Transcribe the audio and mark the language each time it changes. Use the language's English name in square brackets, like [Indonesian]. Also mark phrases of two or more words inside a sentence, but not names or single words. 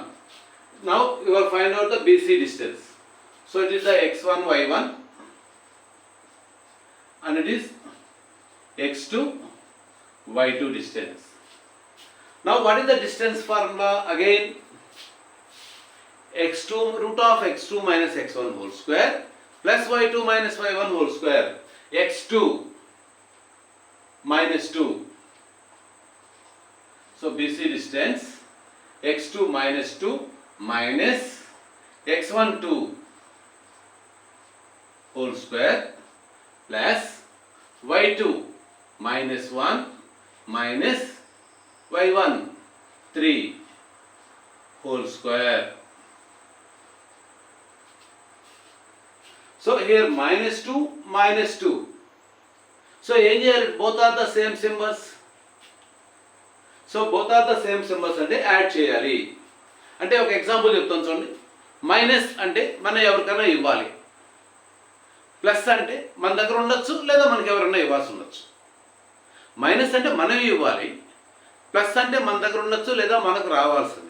[English] Now you will find out the BC distance. So it is the x1 y1 and it is x2 y2 distance. Now what is the distance formula? Again, x2 root of x2 minus x1 whole square plus y2 minus y1 whole square. x2 minus 2. So BC distance x2 minus 2 minus x1 2 whole square plus y2 minus 1 minus y1 3 whole square. So here minus 2 minus 2. So here both are the same symbols. So both are the same symbols [Telugu] అంటే యాడ్ చేయాలి. అంటే ఒక ఎగ్జాంపుల్ చెప్తాను చూడండి. మైనస్ అంటే మనం ఎవరికైనా ఇవ్వాలి. ప్లస్ అంటే మన దగ్గర ఉండొచ్చు లేదా మనకి ఎవరైనా ఇవ్వాల్సి ఉండొచ్చు. మైనస్ అంటే మనం ఇవ్వాలి. ప్లస్ అంటే మన దగ్గర ఉండొచ్చు లేదా మనకు రావాల్సింది.